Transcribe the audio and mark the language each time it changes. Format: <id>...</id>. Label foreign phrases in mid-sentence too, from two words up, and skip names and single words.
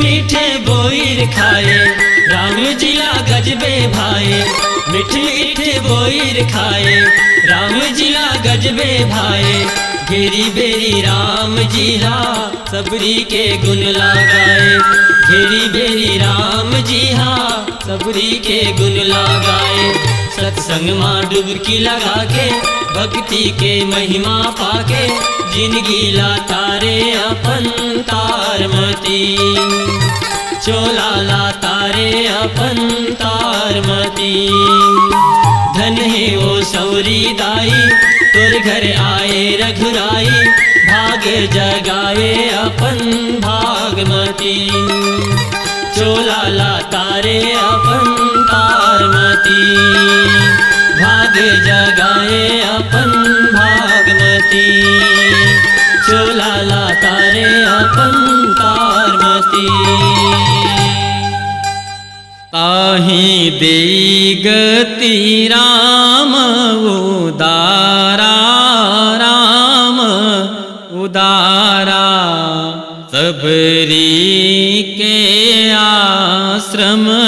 <hne>मीठे बोईर खाए राम जिला गजबे भाए मीठे मीठे बोईर खाए राम जिला गजबे भाए घेरी बेरी राम जी हा सबरी के गुण लगाए घेरी बेरी राम जी हा सबरी के गुण लगाए सत्संग माँ डुबकी लगा के भक्ति के महिमा पाके जिंदगी ला तारे अपन तारमती चोला ला तारे अपन तारमती धन है वो सौरी दाई तोर घर आए रघुराई भाग जगाए अपन भागमती चोला ला तारे अपन तारमती भाग जगाए अपन भागमती चोला ला तारे अपन तारमती</hne> <awa>ताहि देई गति राम उदारा राम उदारा सबरी के आश्रम</awa>